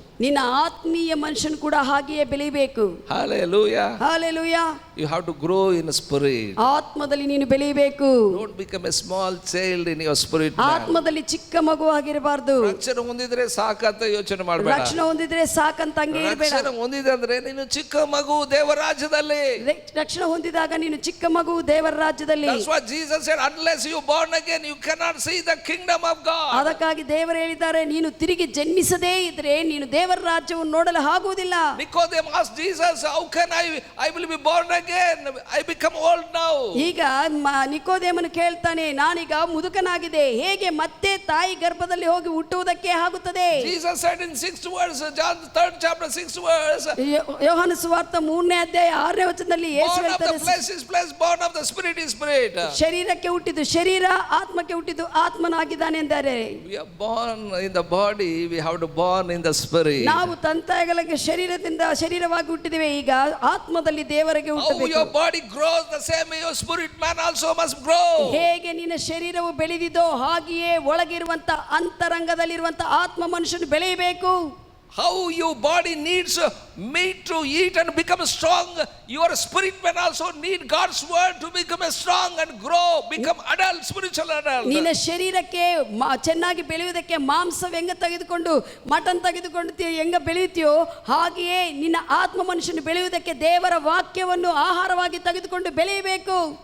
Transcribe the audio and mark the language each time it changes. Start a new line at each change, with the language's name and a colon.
Kannada: ನಿನ್ನ ಆತ್ಮೀಯ ಮನುಷ್ಯನು ಕೂಡ ಹಾಗೆಯೇ ಬೆಳೆಯಬೇಕು.
English: Hallelujah.
Kannada: Hallelujah.
English: You have to grow in spirit.
Kannada: ಆತ್ಮದಲ್ಲಿ ನೀನು ಬೆಳೆಯಬೇಕು.
English: Don't become a small child in your spirit man.
Kannada: ಆತ್ಮದಲ್ಲಿ ಚಿಕ್ಕ ಮಗು ಆಗಿರಬಾರ್ದು. ರಕ್ಷಣೆ ಹೊಂದಿದ್ರೆ ಸಾಕಂತ ಯೋಚನೆ ಮಾಡಬೇಡ. ರಕ್ಷಣೆ ಹೊಂದಿದ್ರೆ ಸಾಕಂತ ಹಂಗೆ ಇರಬೇಡ. ರಕ್ಷಣೆ ಹೊಂದಿದೆ ಅಂದ್ರೆ ನೀನು ಚಿಕ್ಕ ಮಗು ದೇವರ ರಾಜ್ಯದಲ್ಲಿ. ರಕ್ಷಣೆ ಹೊಂದಿದಾಗ ನೀನು ಚಿಕ್ಕ ಮಗು ದೇವರ ರಾಜ್ಯದಲ್ಲಿ.
English: That's what Jesus said, unless you born again you cannot see the kingdom of God.
Kannada: ಅದಕ್ಕಾಗಿ ದೇವರು ಹೇಳಿದ್ದಾರೆ, ನೀನು ತಿರುಗಿ ಜನ್ಮಿಸದೇ ಇದ್ರೆ ನೀನು ದೇವರ ರಾಜ್ಯವನ್ನು ನೋಡಲು ಆಗುವುದಿಲ್ಲ.
English: Nicodemus asked Jesus, how can I will be born again? I become old now.
Kannada: ಈಗ ನಿಕೋದೇಮನು ಕೇಳ್ತಾನೆ, ನಾನೀಗ ಮುದುಕನಾಗಿದೆ, ಹೇಗೆ ಮತ್ತೆ ತಾಯಿ ಗರ್ಭದಲ್ಲಿ ಹೋಗಿ ಹುಟ್ಟುವುದಕ್ಕೆ ಆಗುತ್ತದೆ?
English: Jesus said in 6th verse, John 3rd chapter 6th verse,
Kannada: ಯೋಹಾನ ಸುವಾರ್ತೆ 3ನೇ ಅಧ್ಯಾಯ 6ನೇ ವಚನದಲ್ಲಿ ಯೇಸು
English: born of the
Kannada: ಹೇಳ್ತಾರೆ,
English: flesh is flesh, born of the spirit is spirit.
Kannada: ಶರೀರಕ್ಕೆ ಹುಟ್ಟಿದ್ದು ಶರೀರ, ಆತ್ಮಕ್ಕೆ ಹುಟ್ಟಿದ್ದು ಆತ್ಮನಾಗಿದ್ದಾನೆ ಎಂದರೆ.
English: We are born in the body, we have to born in the spirit.
Kannada: ನಾವು ತಂತಾಯಗಳಿಗೆ ಶರೀರದಿಂದ ಶರೀರವಾಗಿ ಹುಟ್ಟಿದ್ದೇವೆ, ಈಗ ಆತ್ಮದಲ್ಲಿ ದೇವರಿಗೆ
English: How
Kannada: ಹುಟ್ಟಬೇಕು.
English: your body grows, the same way your spirit man also must grow.
Kannada: ಹೇಗೆ ನಿನ್ನ ಶರೀರವು ಬೆಳೆದಿದೋ ಹಾಗೆಯೇ ಒಳಗಿರುವಂತ ಅಂತರಂಗದಲ್ಲಿರುವಂತ ಆತ್ಮ ಮನುಷ್ಯನು ಬೆಳೆಯಬೇಕು.
English: how your body needs meat to eat and become strong, your spirit man also need God's word to become strong and grow, become adult, spiritual adult.
Kannada: ನಿನ್ನ ಶರೀರಕ್ಕೆ ಚೆನ್ನಾಗಿ ಬೆಳೆಯುವುದಕ್ಕೆ ಮಾಂಸ ಹೆಂಗ ತೆಗೆದುಕೊಂಡು ಮಟನ್ ತೆಗೆದುಕೊಂಡು ಹೆಂಗ ಬೆಳೆಯುತ್ತೀಯೋ ಹಾಗೆಯೇ ನಿನ್ನ ಆತ್ಮ ಮನುಷ್ಯನು ಬೆಳೆಯುವುದಕ್ಕೆ ದೇವರ ವಾಕ್ಯವನ್ನು ಆಹಾರವಾಗಿ ತೆಗೆದುಕೊಂಡು ಬೆಳೆಯಬೇಕು.